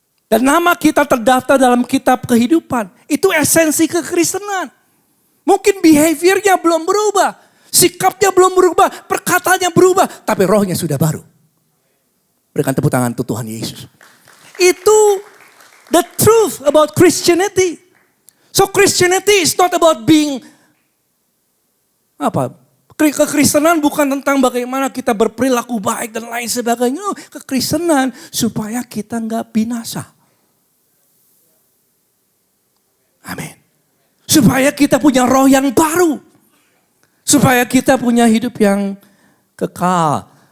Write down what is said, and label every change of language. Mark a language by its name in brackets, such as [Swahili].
[Indonesian] Dan nama kita terdaftar dalam kitab kehidupan. Itu esensi kekristenan. Mungkin behaviornya belum berubah. Sikapnya belum berubah. Perkataannya berubah. Tapi rohnya sudah baru. Berikan tepuk tangan untuk Tuhan Yesus. Itu [English] the truth about Christianity. So Christianity is not about being [Indonesian] apa? Kekristenan bukan tentang bagaimana kita berperilaku baik dan lain sebagainya. [English] No, [Indonesian] kekristenan supaya kita nggak binasa. Amin. Supaya kita punya roh yang baru. Supaya kita punya hidup yang kekal.